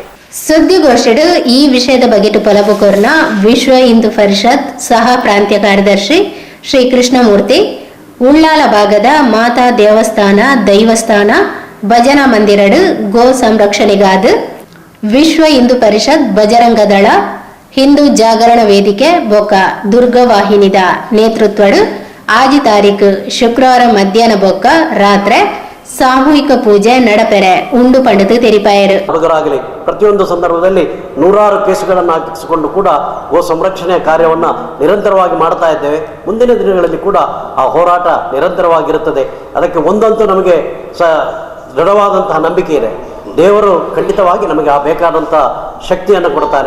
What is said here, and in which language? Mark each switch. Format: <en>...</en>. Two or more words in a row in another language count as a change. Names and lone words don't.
<tcy>ಸುದ್ದಿಗೋಷ್ಠಿಡು ಈ ವಿಷಯದ ಬಗೆಟು ಪೊಲಬುಕೋರ್ನ ವಿಶ್ವ ಹಿಂದೂ ಪರಿಷತ್ ಸಹ ಪ್ರಾಂತ್ಯ ಕಾರ್ಯದರ್ಶಿ ಶ್ರೀ ಕೃಷ್ಣಮೂರ್ತಿ ಉಳ್ಳಾಲ ಭಾಗದ ಮಾತಾ ದೇವಸ್ಥಾನ ದೈವಸ್ಥಾನ ಭಜನಾ ಮಂದಿರಡು ಗೋ ಸಂರಕ್ಷಣೆಗಾದ ವಿಶ್ವ ಹಿಂದೂ ಪರಿಷತ್ ಬಜರಂಗ ದಳ ಹಿಂದೂ ಜಾಗರಣ ವೇದಿಕೆ ಬೊಕ್ಕ ದುರ್ಗವಾಹಿನಿದ ನೇತೃತ್ವಡು ಆಜಿ ತಾರೀಕು ಶುಕ್ರವಾರ ಮಧ್ಯಾಹ್ನ ಬೊಕ್ಕ ರಾತ್ರಿ ಸಾಮೂಹಿಕ ಪೂಜೆ ನಡಪೆರೆ ಉಂಡು ಪಂಡಿತು ತೆರಿಪಾಯರು.</tcy> <kn>ಹುಡುಗರಾಗಲಿ ಪ್ರತಿಯೊಂದು ಸಂದರ್ಭದಲ್ಲಿ ನೂರಾರು ಕೇಸುಗಳನ್ನು ಹಾಕಿಸಿಕೊಂಡು ಕೂಡ ಗೋ ಸಂರಕ್ಷಣೆಯ ಕಾರ್ಯವನ್ನು ನಿರಂತರವಾಗಿ ಮಾಡ್ತಾ ಇದ್ದೇವೆ. ಮುಂದಿನ ದಿನಗಳಲ್ಲಿ ಕೂಡ ಆ ಹೋರಾಟ ನಿರಂತರವಾಗಿರುತ್ತದೆ. ಅದಕ್ಕೆ ಒಂದಂತೂ ನಮಗೆ ದೃಢವಾದಂತಹ ನಂಬಿಕೆ ಇದೆ, ದೇವರು ಖಂಡಿತವಾಗಿ ನಮಗೆ ಆ ಬೇಕಾದಂಥ ಶಕ್ತಿಯನ್ನು ಕೊಡ್ತಾನೆ.</kn>